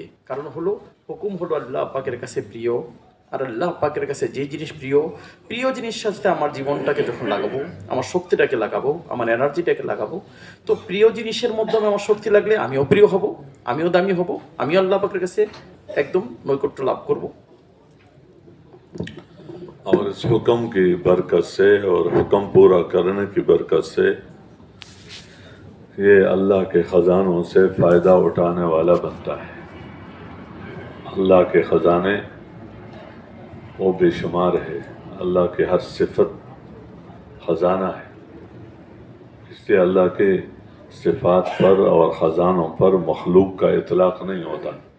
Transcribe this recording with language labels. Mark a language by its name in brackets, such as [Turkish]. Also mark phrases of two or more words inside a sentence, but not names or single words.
[Bangla] কারণ হলো হুকুম হলো আল্লাহ পাকের কাছে প্রিয়, আর আল্লাহ পাকের কাছে যে জিনিস প্রিয়, প্রিয় জিনিসের সাথে আমার জীবনটাকে যখন লাগাবো, আমার শক্তিটাকে লাগাবো, আমার এনার্জিটাকে লাগাবো, তো প্রিয় জিনিসের মাধ্যমে আমার শক্তি লাগলে আমিও প্রিয় হব, আমিও দামি হব, আমিও আল্লাহ পাকের কাছে একদম নৈকট্য লাভ করবো। [Urdu] اور اس حکم کی برکت سے اور حکم پورا کرنے کی برکت سے یہ اللہ کے خزانوں سے فائدہ اٹھانے والا بنتا ہے۔ اللہ کے خزانے وہ بے شمار ہے، اللہ کے ہر صفت خزانہ ہے، اس لیے اللہ کے صفات پر اور خزانوں پر مخلوق کا اطلاق نہیں ہوتا۔